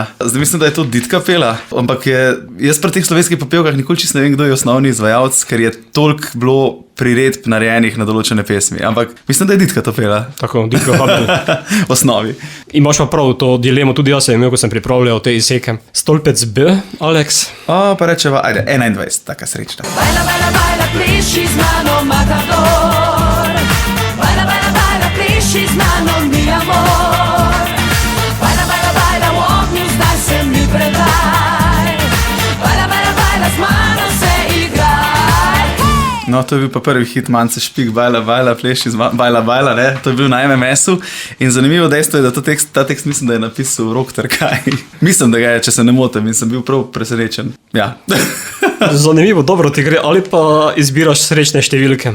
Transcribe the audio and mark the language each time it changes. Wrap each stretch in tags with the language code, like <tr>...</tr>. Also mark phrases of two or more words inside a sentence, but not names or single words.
<sl>Zdaj mislim, da je to Ditka pela, ampak jaz pri teh slovenskih popevkah nikoli čisto ne vem, kdo je osnovni izvajalec, ker je toliko bilo priredb narejenih na določene pesmi, ampak mislim, da je Ditka to pela. Tako, Ditka Habel. V osnovi. Imaš pa prav to dilemo, tudi jaz sem imel, ko sem pripravljal te izseke. Stolpec B, Alex. Pa rečeva, ajde, 21, taka srečna.</sl> <es>Baila, baila, baila,</es> <sl>pleši z mano, matador.</sl> <es>Baila, baila, baila,</es> <sl>pleši z mano,</sl> <es>mi amor. Baila, baila, baila,</es> <sl>v ognju, zdaj se mi predaj.</sl> <es>Baila, baila, baila,</es> <sl>z mano se igraj. No, to je bil pa prvi hit Mance Špik, Bajla, bajla, pleši, bajla, bajla, ne? To je bil na MMS-u in zanimivo dejstvo je, da ta tekst mislim, da je napisal Rok Trkaj. Mislim, da ga je, če se ne motim in sem bil prav presrečen. Ja. Zanimivo, dobro ti gre, ali pa izbiraš srečne številke.</sl>